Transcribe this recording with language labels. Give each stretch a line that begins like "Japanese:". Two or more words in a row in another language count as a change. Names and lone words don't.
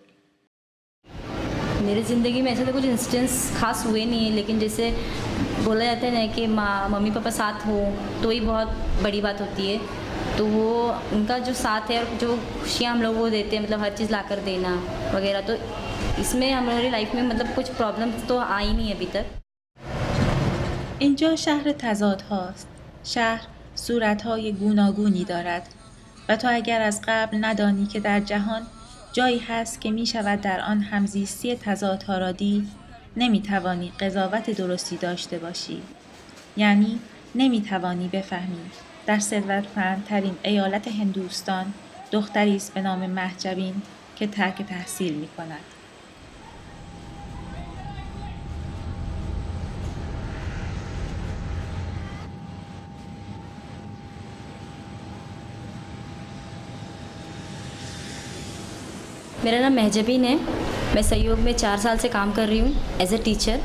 Hindi: मेरी ज़िंदगी में ऐसे तो कुछ इंसिडेंट्स खास हुए नहीं है, लेकिन जैसे बोला जाता है ना कि माँ मम्मी पापा साथ हो तो ही बहुत बड़ी बात होती है. तो वो उनका जो साथ है और जो खुशियाँ हम लोग को देते हैं, मतलब हर चीज़ ला कर देना वगैरह, तो इसमें हमारी लाइफ में मतलब कुछ प्रॉब्लम्स तो आई नहीं अभी तक.
Persian: اینجا شهر تضاد هاست. شهر صورتهای گوناگونی دارد و تو اگر از قبل ندانی که در جهان جایی هست که می شود در آن همزیستی تضادها را دید، نمی توانی قضاوت درستی داشته باشی. یعنی نمی توانی بفهمی در ثروتمندترین ایالت هندوستان دختری است به نام مهجبین که ترک تحصیل می کند.
Hindi: मेरा नाम महजबीन है. मैं सहयोग में 4 साल से काम कर रही हूँ
English: as a teacher.